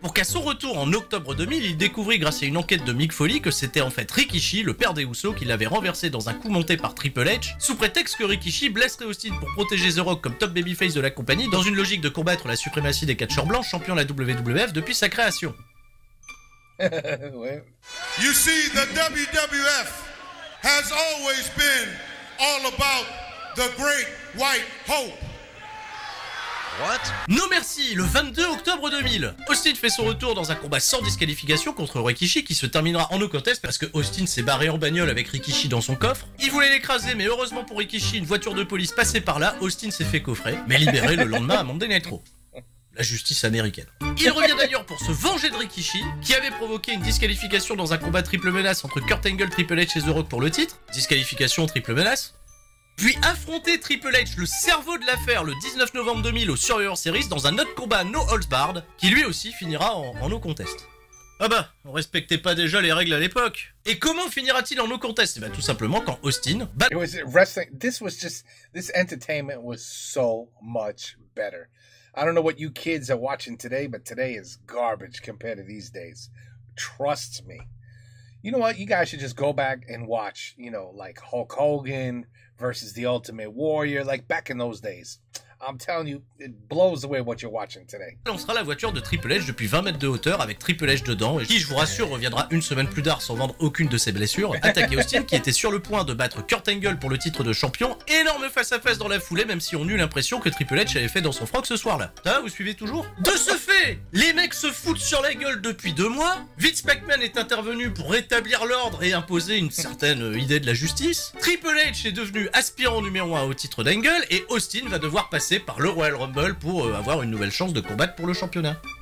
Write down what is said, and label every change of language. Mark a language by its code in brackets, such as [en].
[fr] Pour qu'à son retour en octobre 2000, il découvrit grâce à une enquête de Mick Foley que c'était en fait Rikishi, le père des Usos, qui l'avait renversé dans un coup monté par Triple H, sous prétexte que Rikishi blesserait Austin pour protéger The Rock comme top babyface de la compagnie, dans une logique de combattre la suprématie des catcheurs blancs, champions de la WWF depuis sa création. Ouais. [en] You see, the WWF has always been all about the great white hope. What? [fr] Non merci, le 22 octobre 2000, Austin fait son retour dans un combat sans disqualification contre Rikishi qui se terminera en no contest parce que Austin s'est barré en bagnole avec Rikishi dans son coffre. Il voulait l'écraser mais heureusement pour Rikishi, une voiture de police passait par là, Austin s'est fait coffrer, mais libéré le lendemain à Monday Nitro. La justice américaine. Il revient d'ailleurs pour se venger de Rikishi, qui avait provoqué une disqualification dans un combat triple menace entre Kurt Angle, Triple H et The Rock pour le titre. Disqualification, triple menace. Puis affronter Triple H, le cerveau de l'affaire, le 19 novembre 2000 au Survivor Series dans un autre combat No Holds Barred, qui lui aussi finira en no contest. Ah bah, on respectait pas déjà les règles à l'époque. Et comment finira-t-il en no contest? Bah tout simplement quand Austin bat... [en] It was wrestling. This entertainment was so much better. I don't know what you kids are watching today, but today is garbage compared to these days. Trust me. You know what? You guys should just go back and watch, you know, like Hulk Hogan versus The Ultimate Warrior, like back in those days. I'm telling you, it blows away what you're watching today. [fr] Lancera la voiture de Triple H depuis 20 mètres de hauteur avec Triple H dedans, et qui, je vous rassure, reviendra une semaine plus tard sans vendre aucune de ses blessures, attaquer Austin qui était sur le point de battre Kurt Angle pour le titre de champion. Énorme face-à-face dans la foulée, même si on eut l'impression que Triple H avait fait dans son froc ce soir-là. Ça, vous suivez toujours? De ce fait, les mecs se foutent sur la gueule depuis 2 mois, Vince McMahon est intervenu pour rétablir l'ordre et imposer une certaine idée de la justice, Triple H est devenu aspirant numéro 1 au titre d'Angle, et Austin va devoir passer par le Royal Rumble pour avoir une nouvelle chance de combattre pour le championnat.